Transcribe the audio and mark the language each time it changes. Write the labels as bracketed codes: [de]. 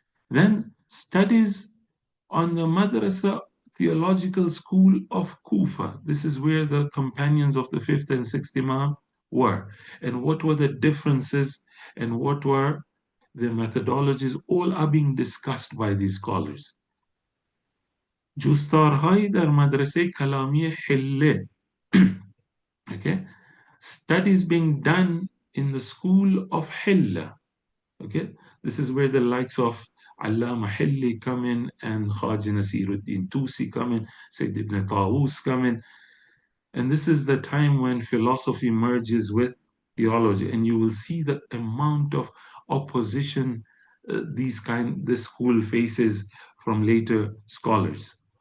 [en] Then studies on the Madrasa Theological School of Kufa. This is where the companions of the fifth and sixth Imam were. And what were the differences and what were the methodologies, all are being discussed by these scholars. [fa] جستارهای در مدرسه کلامی حله. [en] Okay, studies being done in the school of Hilla. Okay, this is where the likes of Allama Hilli come in and Khaji Nasiruddin Tusi come in, Sayyid ibn Tawus come in. And this is the time when philosophy merges with theology, and you will see the amount of opposition this school faces from later scholars.